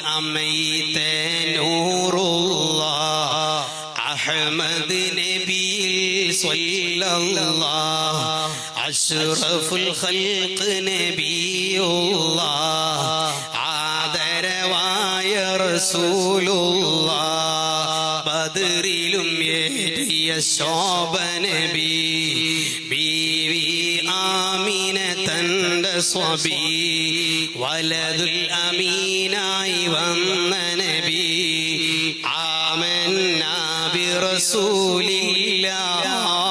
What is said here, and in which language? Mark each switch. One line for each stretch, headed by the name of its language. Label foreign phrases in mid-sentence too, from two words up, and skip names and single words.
Arabic: أميت نور الله أحمد نبي صلى الله أشرف الخلق نبي الله
Malayalam: ആദരവായ റസൂലുള്ളാഹ് ബദറിലും ഏറിയ ശോഭ നബി ബീവി ആമിന തന്റെ സ്വബി വലതുൽ അമീനായി വന്ന നബി
Arabic: آمنا برسول الله.